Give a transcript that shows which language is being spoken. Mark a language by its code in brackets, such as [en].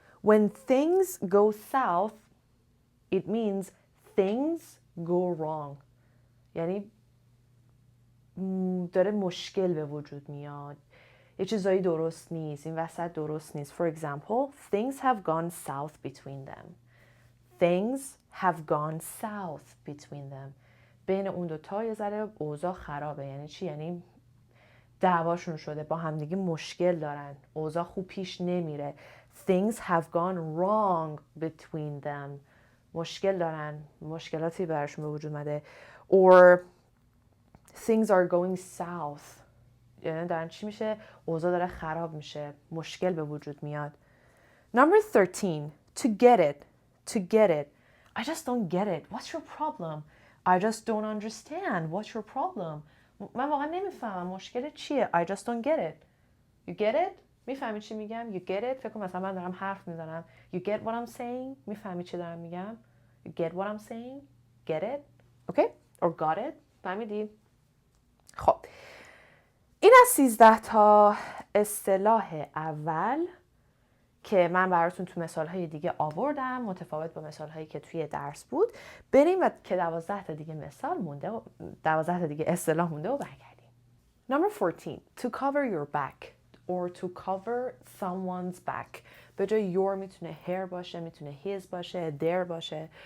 [en] When things go south, it means things go wrong. [fa] یعنی داره مشکل به وجود میاد. یه چیزایی درست نیست. این وسط درست نیست. [en] For example, things have gone south between them. Things have gone south between them. [fa] بین اون دوتا یه ذره اوضاع خرابه. یعنی چی؟ یعنی دعواشون شده، با همدیگه مشکل دارن، اوضاع خوب پیش نمیره. [en] Things have gone wrong between them. [fa] مشکل دارن، مشکلاتی براشون به وجود اومده. [en] Or things are going south. [fa] یعنی دارن چی میشه؟ اوضاع داره خراب میشه، مشکل به وجود میاد. [en] Number 13. To get it. To get it. I just don't get it. What's your problem? I just don't understand. What's your problem? [fa] من واقعا نمیفهمم مشکل چیه. [en] I just don't get it. You get it? [fa] میفهمی چی میگم؟ [en] You get it؟ [fa] فکر کنم مثلا من دارم حرف میزنم. [en] You get what I'm saying? [fa] میفهمی چی دارم میگم؟ [en] You get what I'm saying? Get it? Okay? Or got it? [fa] فهمیدی؟ خب این از 13 تا اصطلاح اول که من براتون تو مثالهای دیگه آوردم، متفاوت با مثالهایی که توی درس بود. بریم و که 12 تا دیگه مثال مونده و 12 تا دیگه اصطلاح مونده و برگردیم. [en] Number 14. To cover your back or to cover someone's back. [fa] به جای your میتونه her باشه، میتونه his باشه، their باشه.